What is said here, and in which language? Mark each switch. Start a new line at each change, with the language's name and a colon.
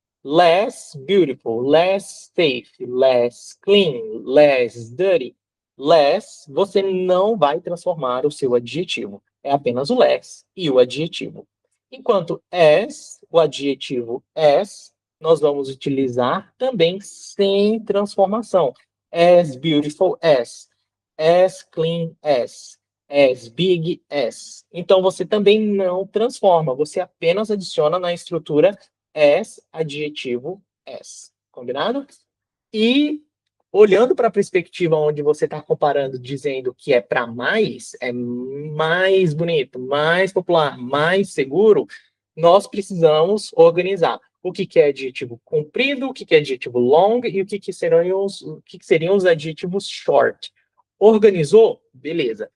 English: Less beautiful, less safe, less clean, less dirty.
Portuguese: Less, você não vai transformar o seu adjetivo. É apenas o less e o adjetivo. Enquanto as, o adjetivo as, nós vamos utilizar também sem transformação.
English: As beautiful as clean as big as.
Portuguese: Então, você também não transforma, você apenas adiciona na estrutura as, adjetivo as. Combinado? E olhando para a perspectiva onde você está comparando, dizendo que é para mais, é mais bonito, mais popular, mais seguro, nós precisamos organizar o que é adjetivo comprido, o que é adjetivo long e o que seriam os adjetivos short. Organizou? Beleza.